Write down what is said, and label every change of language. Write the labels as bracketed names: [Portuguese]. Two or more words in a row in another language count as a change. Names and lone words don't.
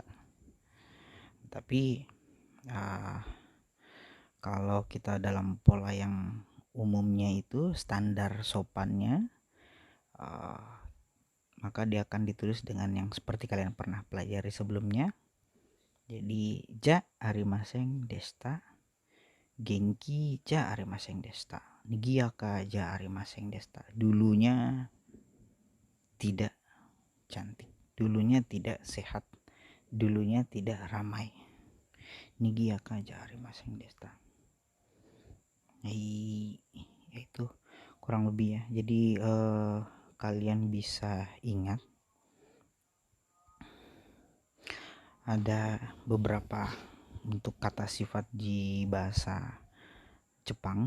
[Indonesian] Tapi kalau kita dalam pola yang umumnya itu standar sopannya, maka dia akan ditulis dengan yang seperti kalian pernah pelajari sebelumnya. [Japanese] Jadi じゃありませんでした、元気じゃありませんでした、賑やかじゃありませんでした. [Indonesian] Dulunya tidak cantik, dulunya tidak sehat, dulunya tidak ramai. [Japanese] 賑やかじゃありませんでした. [Indonesian] Itu kurang lebih ya. Jadi kalian bisa ingat ada beberapa untuk kata sifat di bahasa Jepang.